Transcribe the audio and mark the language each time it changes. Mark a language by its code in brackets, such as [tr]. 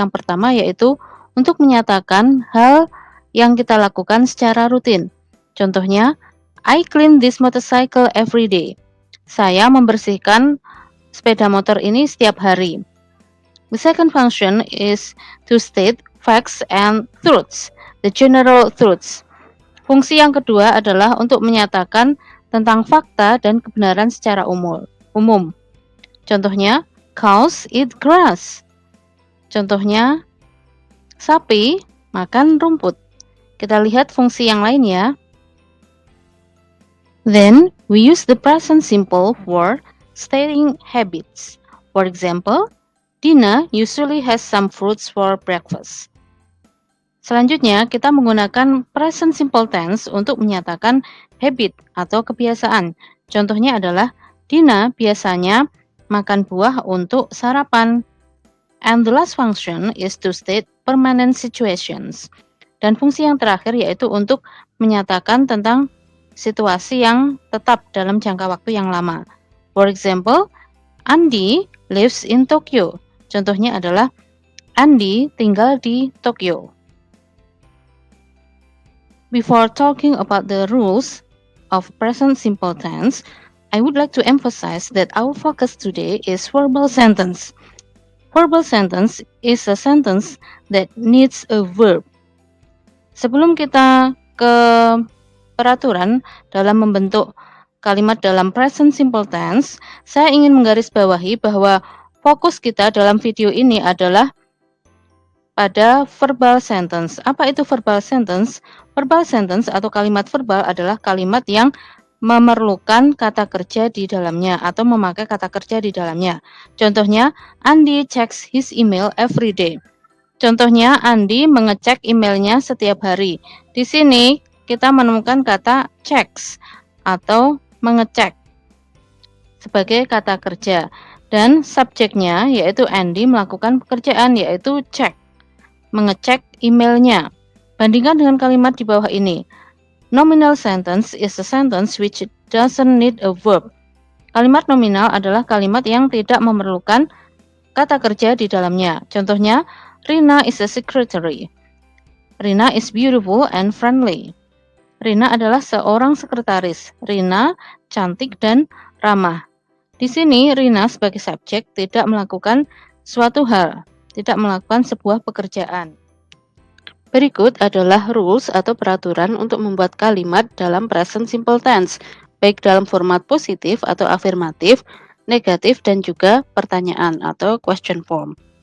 [id] Yang pertama yaitu untuk menyatakan hal yang kita lakukan secara rutin. [en] Contohnya, I clean this motorcycle every day. [id] Saya membersihkan sepeda motor ini setiap hari. [en] The second function is to state facts and truths, the general truths. [id] Fungsi yang kedua adalah untuk menyatakan tentang fakta dan kebenaran secara umum. Contohnya, [en] cows eat grass. [id] Contohnya, sapi makan rumput. Kita lihat fungsi yang lain ya. [en] Then, we use the present simple for stating habits. For example, Dina usually has some fruits for breakfast. [id] Selanjutnya, kita menggunakan present simple tense untuk menyatakan habit atau kebiasaan. Contohnya adalah, Dina biasanya makan buah untuk sarapan. [en] And the last function is to state permanent situations. [id] Dan fungsi yang terakhir yaitu untuk menyatakan tentang situasi yang tetap dalam jangka waktu yang lama. [en] For example, Andi lives in Tokyo. [id] Contohnya adalah, Andi tinggal di Tokyo. [en] Before talking about the rules of present simple tense, I would like to emphasize that our focus today is verbal sentence. Verbal sentence is a sentence that needs a verb. [id] Sebelum kita ke peraturan dalam membentuk kalimat dalam present simple tense, saya ingin menggarisbawahi bahwa fokus kita dalam video ini adalah pada verbal sentence. Apa itu verbal sentence? Verbal sentence atau kalimat verbal adalah kalimat yang memerlukan kata kerja di dalamnya atau memakai kata kerja di dalamnya. [en] Contohnya, Andi checks his email every day. [id] Contohnya, Andi mengecek emailnya setiap hari. Di sini kita menemukan kata checks atau mengecek sebagai kata kerja. Dan subjeknya yaitu Andi melakukan pekerjaan yaitu check, mengecek emailnya. Bandingkan dengan kalimat di bawah ini. [en] Nominal sentence is a sentence which doesn't need a verb. [id] Kalimat nominal adalah kalimat yang tidak memerlukan kata kerja di dalamnya. [en] Contohnya, Rina is a secretary. Rina is beautiful and friendly. [id] Rina adalah seorang sekretaris. Rina cantik dan ramah. Di sini, Rina sebagai subjek tidak melakukan suatu hal, tidak melakukan sebuah pekerjaan. Berikut adalah rules atau peraturan untuk membuat kalimat dalam present simple tense, baik dalam format positif atau afirmatif, negatif, dan juga pertanyaan atau question form.